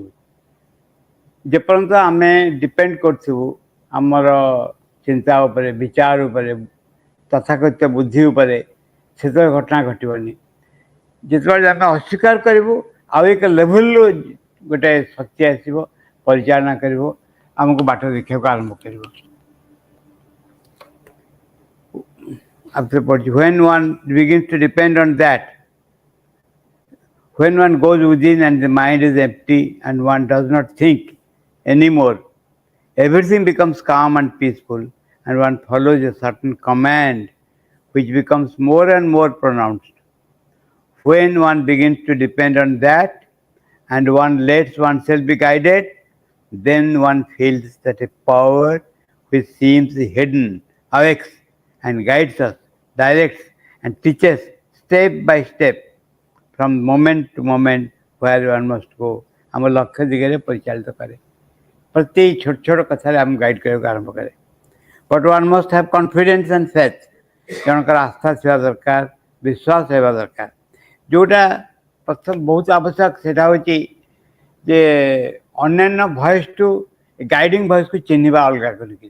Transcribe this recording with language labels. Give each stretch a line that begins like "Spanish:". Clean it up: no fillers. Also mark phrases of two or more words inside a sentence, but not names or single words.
Odia: ଯେପର୍ଯ୍ୟନ୍ତ ଆମେ ଡିପେଣ୍ଡ କରୁଥିବୁ ଆମର ଚିନ୍ତା ଉପରେ, ବିଚାର ଉପରେ, ତଥାକଥିତ ବୁଦ୍ଧି ଉପରେ, ସେତେବେଳେ ଘଟଣା ଘଟିବନି। ଯେତେବେଳେ ଆମେ ଅସ୍ୱୀକାର କରିବୁ, ଆଉ ଏକ ଲେଭେଲରୁ ଗୋଟେ ଶକ୍ତି ଆସିବ, ପରିଚାଳନା କରିବ, ଆମକୁ ବାଟ ଦେଖିବାକୁ ଆରମ୍ଭ କରିବ।
English: When one begins to depend on that, when one goes within and the mind is empty and one does not think anymore, everything becomes calm and peaceful, and one follows a certain command which becomes more and more pronounced. When one begins to depend on that and one lets oneself be guided, then one feels that a power which seems hidden awakes and guides us, directs and teaches step by step from moment to moment where one must go.
Odia: ଆମ ଲକ୍ଷ୍ୟ ଦିଗରେ ପରିଚାଳିତ କରେ, ପ୍ରତି ଛୋଟ ଛୋଟ କଥାରେ ଆମକୁ ଗାଇଡ଼ କରିବାକୁ ଆରମ୍ଭ କରେ।
English: But one must have confidence and faith,
Odia: ଜଣଙ୍କର ଆସ୍ଥା ଥିବା ଦରକାର, ବିଶ୍ୱାସ ହେବା ଦରକାର। ଯେଉଁଟା ପ୍ରଥମ ବହୁତ ଆବଶ୍ୟକ ସେଇଟା ହେଉଛି ଯେ ଅନ୍ୟାନ୍ୟ ଭଏସ୍ଠୁ
English: guiding voiceକୁ
Odia: ଚିହ୍ନିବା ଅଲଗା କରିକି।